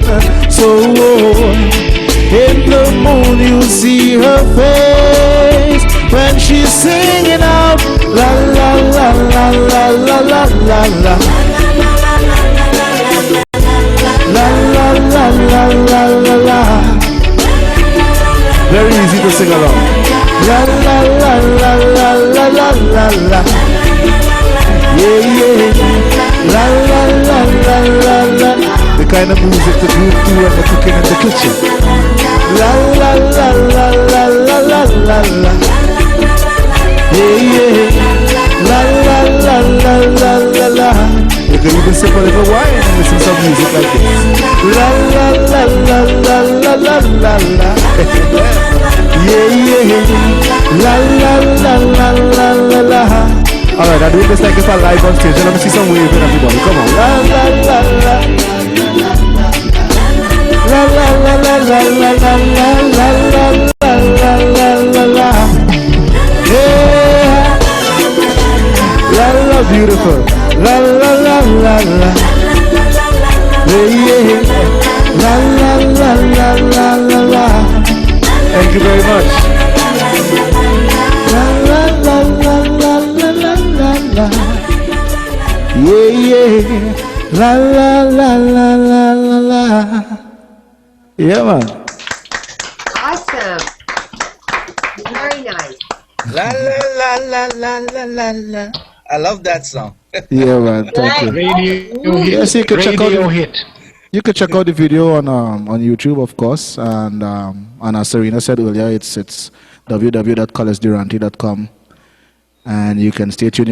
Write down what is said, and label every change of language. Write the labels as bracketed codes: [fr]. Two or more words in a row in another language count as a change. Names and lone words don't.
[en] So in the moon you'll see her face when she's singing out la la la la la la la la la. La la la la la la la. Very easy to sing along. La la la la la la la la la. Yeah, yeah. La la la la la la. The kind of music the group do when they're cooking in the kitchen. La la la la la la la la la. Yeah, yeah. La la la la la la la. You can even sip a little wine and listen to some music like this. La la la la la la la la la. Yeah, yeah. La la la la la la la. Alright, I'm doing this like if I'm live on stage. Let me see some waving, everybody. Come on. La la la la. La la la la la la la la la la la la la la. Yeah. La la beautiful. La la la la la. Yeah, yeah. La la la la la la la. Thank you very much. La la la la la la la la la. Yeah, yeah. La la la la la la la. Yeah, man. Awesome. Very nice. La la la la la la la la. I love that song. Yeah, man. Thank you. Radio hit. Yes, you can check out Radio hit. You can check out the video on YouTube, of course, and as Sarina said earlier, it's www.collisduranty.com, and you can stay tuned.